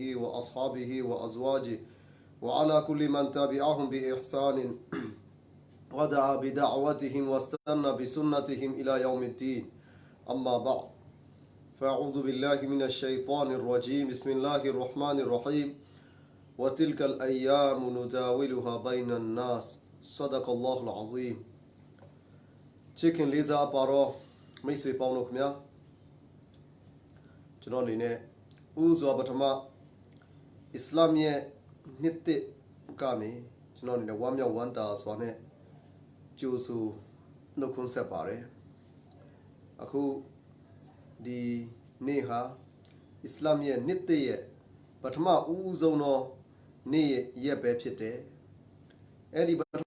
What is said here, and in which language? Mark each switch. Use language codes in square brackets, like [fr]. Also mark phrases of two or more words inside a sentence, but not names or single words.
[ar] وأصحابه وأزواجه وعلى كل من تبعهم بإحسان ودعا بدعوتهم واستنى بسنتهم إلى يوم الدين أما بعد فأعوذ بالله من الشيطان الرجيم بسم الله الرحمن الرحيم وتلك الأيام نداولها بين الناس صدق الله العظيم Chicken Lisa Paro [my] မိတ်ဆွေပေါင်းတို့ခင်ဗျာ ကျွန်တော်အနေနဲ့ဥစွာပထမအစ္စလာမ်ရဲ့နှစ်တစ်ကနေကျွန်တော်အနေနဲ့ဝမ်းမြောက်ဝမ်းသာစွာနဲ့ကြိုးဆိုနှုတ်ခွန်းဆက်ပါတယ်အခုဒီနေ့ဟာအစ္စလာမ်ရဲ့နှစ်တစ်ရဲ့ပထမဦးဆုံးသောနေ့ရက်ပဲဖြစ်တယ်အဲ့ဒီ